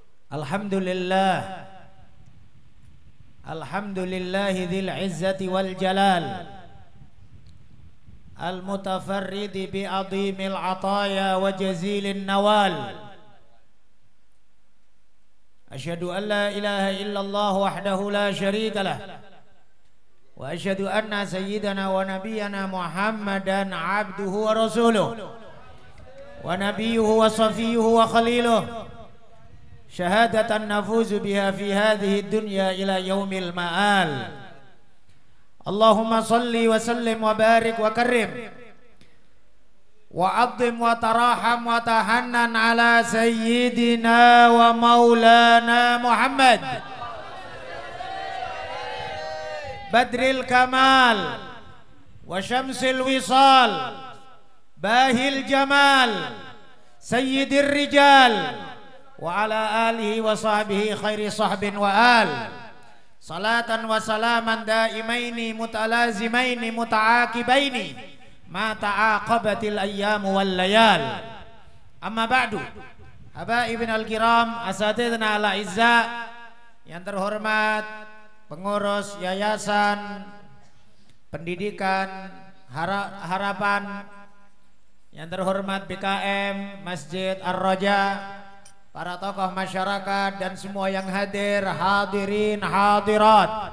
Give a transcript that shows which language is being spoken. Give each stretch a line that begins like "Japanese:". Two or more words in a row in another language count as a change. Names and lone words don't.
Arabic: الحمد لله، الحمد لله ذي العزة والجلال، المتفرد بعظيم العطايا وجزيل النوال. أشهد أن لا إله إلا الله وحده لا شريك له، وأشهد أن سيدنا ونبينا محمدا عبده ورسوله ونبيه وصفيه وخليله، شهادة نفوز بها في هذه الدنيا إلى يوم المآل. اللهم صل وسلم وبارك وكرم وعظم وترحم وتحنن على سيدنا ومولانا محمد بدر الكمال وشمس الوصال بهي الجمال سيد الرجال وعلى آله وصحبه خير صحب وآل. صلاة وسلاما دائمين متلازمين متعاقبين ما تعاقبت الأيام والليال. أما بعد، حبايبنا الكرام، أساتذتنا الأعزة,
Indonesian: yang terhormat pengurus yayasan pendidikan harapan, yang terhormat BKM Masjid Ar-Raja, para tokoh masyarakat dan semua yang hadir, hadirin hadirat.